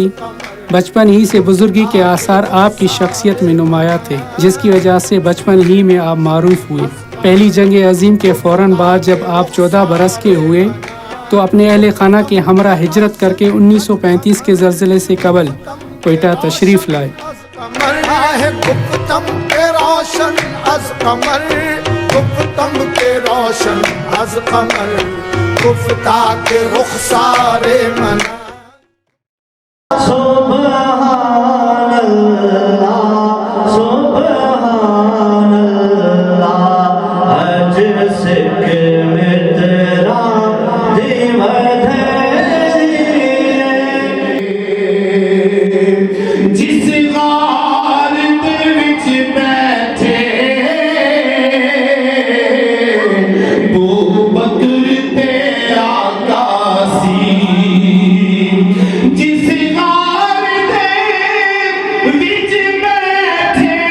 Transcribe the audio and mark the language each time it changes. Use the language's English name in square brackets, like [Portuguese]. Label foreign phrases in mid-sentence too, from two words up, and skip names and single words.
[Urdu] بچپن ہی سے بزرگی کے آثار آپ کی شخصیت میں نمایاں تھے، جس کی وجہ سے بچپن ہی میں آپ معروف ہوئے۔ پہلی جنگ عظیم کے فوراً بعد جب آپ 14 برس کے ہوئے تو اپنے اہل خانہ کے ہمراہ ہجرت کر کے 1935 کے زلزلے سے قبل کوئٹہ تشریف لائے۔ [Persian] گفتم کے روشن از قمر، گفتم کے روشن از قمر، گفتا کے رخسار من۔ [Arabic] سبحان اللہ سبحان اللہ، [Punjabi] اج سکھ مترا جس غار دے وچ بیٹھے بو بکر تے آقا سی، جس غار دے وچ بیٹھے